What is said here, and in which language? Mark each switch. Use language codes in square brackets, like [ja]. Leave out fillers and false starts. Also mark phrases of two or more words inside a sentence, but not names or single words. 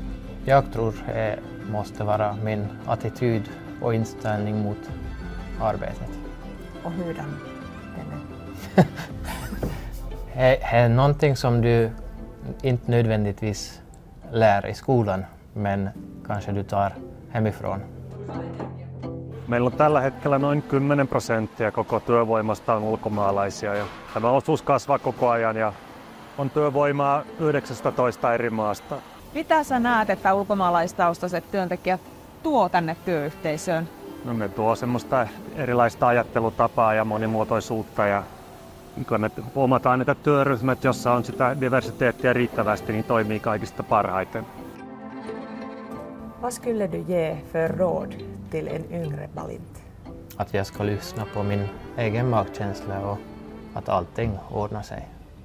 [sv] Jag tror det måste vara min attityd och inställning mot arbetet. Och hurdan den är? Det är någonting som du inte nödvändigtvis lär i skolan, men kanske du tar hemifrån. [fi] Meillä on tällä hetkellä noin 10% koko työvoimasta on ulkomaalaisia ja tämä osuus kasvaa koko ajan ja on työvoimaa 19 eri maasta. Mitä sä näet, että ulkomaalaistaustaiset työntekijät tuo tänne työyhteisöön? No, ne tuo semmoista erilaista ajattelutapaa ja monimuotoisuutta ja kyllä me huomataan, että työryhmät, jossa on sitä diversiteettiä riittävästi, niin toimii kaikista parhaiten. [sv] Vad skulle du ge för råd till en yngre Valint? Att jag ska lyssna på min egen magkänsla och att allting ordnar sig.